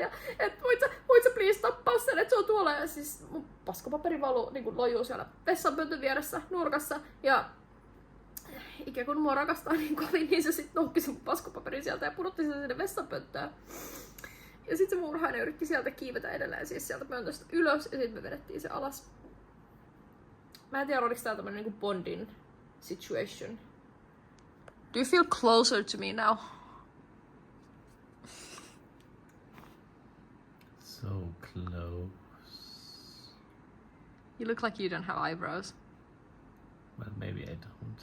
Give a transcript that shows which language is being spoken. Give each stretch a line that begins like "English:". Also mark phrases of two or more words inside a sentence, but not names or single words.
Finnish: Ja et voit sä please tappaa sen, että se on tuolla. Ja siis mun paskapaperi niinku lojuu siellä vessanpöntön vieressä nurkassa. Ja Ike kun mua rakastaa niin kovin, niin se sit noukki sen paskapaperin sieltä ja pudotti sen sinne vessanpönttöön. Ja sit se murhainen yritti sieltä kiivetä edelleen siis sieltä pöntöstä ylös ja sit me vedettiin se alas. Mä en tiedä, oliko tää tämmönen niinku
English: bonding situation. Do you feel closer to me now? So close. You look like you don't have eyebrows. Well, maybe I don't.